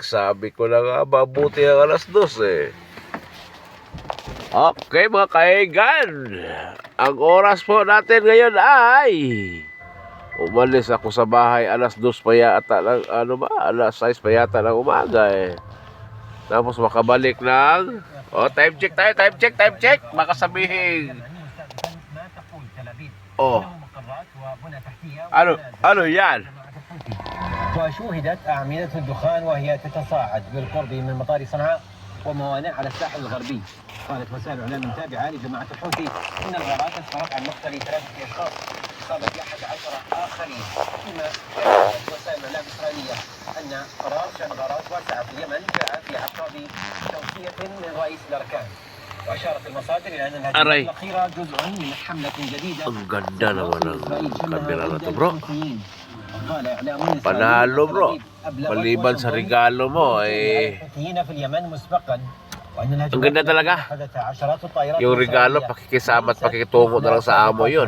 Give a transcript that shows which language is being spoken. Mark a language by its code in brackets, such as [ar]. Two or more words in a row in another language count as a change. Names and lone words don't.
[tl] Sabi ko na nga, mabuti ang 2:00 eh. Okay mga kaigan, ang oras po natin ngayon ay umalis ako sa bahay 2:00 pa yata ng, 6 pa yata ng umaga eh. Tapos makabalik ng, [en] time check [tl] tayo, [en] time check. [tl] Baka sabihin, ano yan? [ar] وشوهدت أعمدة الدخان وهي تتصاعد بالقرب من مطار صنعاء وموانئ على الساحل الغربي. قالت وسائل إعلام تابعة لجماعة الحوثي إن الغارات أسفرت عن مقتل 3 أشخاص إصابة 11 آخرين، فيما كانت وسائل إعلام إسرائيلية أن قرار شن غارات واسعة في اليمن جاء في أعقاب توصية من رئيس الأركان. وأشارت المصادر إلى أن الهجمات الأخيرة جزء من حملة جديدة. [tl] Ang ganda naman ng kamera na to bro. Panalo bro. Maliban sa regalo mo eh. Ang ganda talaga. Yung regalo, pakikisama at pakikitungo na lang sa amo yun.